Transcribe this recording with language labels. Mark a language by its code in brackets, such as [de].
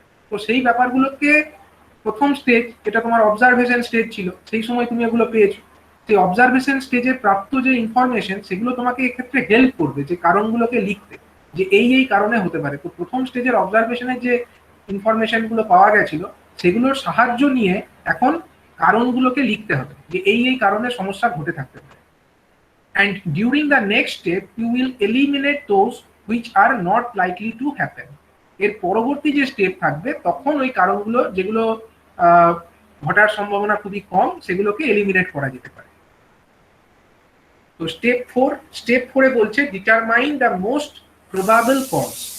[bn] তো সেই ব্যাপারগুলোকে প্রথম স্টেজ, এটা তোমার অবজারভেশন স্টেজ ছিল, সেই সময় তুমি এগুলো পেয়েছো, সেই অবজারভেশন স্টেজে প্রাপ্ত যে ইনফরমেশন সেগুলো তোমাকে এক্ষেত্রে হেল্প করবে যে কারণগুলোকে লিখতে, যে এই এই কারণে হতে পারে। তো প্রথম স্টেজের অবজারভেশনের যে ইনফরমেশন গুলো পাওয়া গেছিল সেগুলোর সাহায্য নিয়ে এখন কারণগুলোকে লিখতে হবে যে এই এই কারণে সমস্যা ঘটে থাকতে পারে। [en] and during the next step you will eliminate those which are not likely to happen. [bn] এর পরবর্তী যে স্টেপ থাকবে তখন ওই কারণগুলো যেগুলো ঘটার সম্ভাবনা খুবই কম সেগুলোকে এলিমিনেট করা যেতে পারে। তো স্টেপ 4 বলছে [en] Determine the most probable cause.